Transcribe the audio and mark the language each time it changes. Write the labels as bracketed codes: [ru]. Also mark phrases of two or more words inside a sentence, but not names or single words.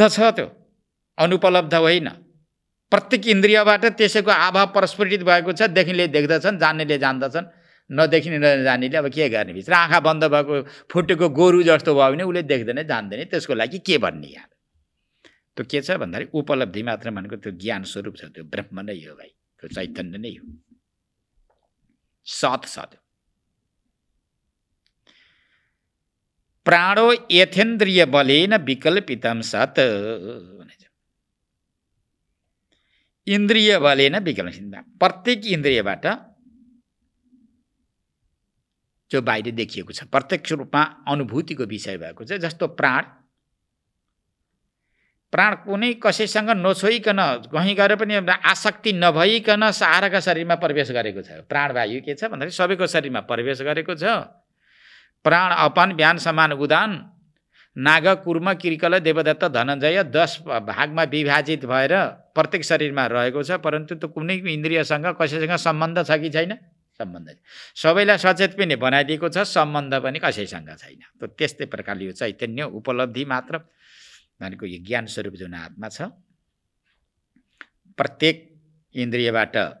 [ne] छ त्यो अनुपलब्ध होइन प्रत्येक इन्द्रियबाट त्यसैको आभा प्रस्फुटित भएको छ देखिनेले देख्दछन् जान्नेले जान्दछन् नदेखिने नजान्नेले अब के गर्ने भित्र आँखा बन्द भएको फुटेको गोरु जस्तो भयो भने उसले देख्दैन जान्दैन त्यसको लागि के भन्ने यहाँ त्यो के छ भन्दाखेरि उपलब्धि मात्र भनेको त्यो ज्ञान स्वरूप छ त्यो ब्रह्म नै हो भाइ त्यो चैतन्य नै हो [sa] सत सत प्राणो यथेन्द्रिय बलेन विकल्पितम सत इन्द्रिय बलेन विकल्पित [ne] प्रत्येक इन्द्रियबाट जो बाहिर देखिएको छ प्रत्यक्ष रूपमा अनुभूतिको विषय भएको छ जस्तो प्राण कुनै कसैसँग नछोइकन कहीँ गएर पनि आसक्ति नभइकन साराका शरीरमा प्रवेश गरेको छ प्राणवायु के छ भन्दाखेरि सबैको शरीरमा प्रवेश गरेको छ प्राण अपान व्यान समान उदान नाग कुर्म किर्कल देवदत्त धनञ्जय 10 भागमा विभाजित भएर प्रत्येक शरीरमा रहेको छ परन्तु त्यो कुनै इन्द्रियसँग कसैसँग सम्बन्ध छ कि छैन सम्बन्ध सबैलाई सचेत पनि बनाइदिएको छ सम्बन्ध पनि कसैसँग छैन त त्यस्तै प्रकारले यो चैतन्य उपलब्धि मात्र भनेको यो ज्ञान स्वरूप जुन आत्मा छ प्रत्येक इन्द्रियबाट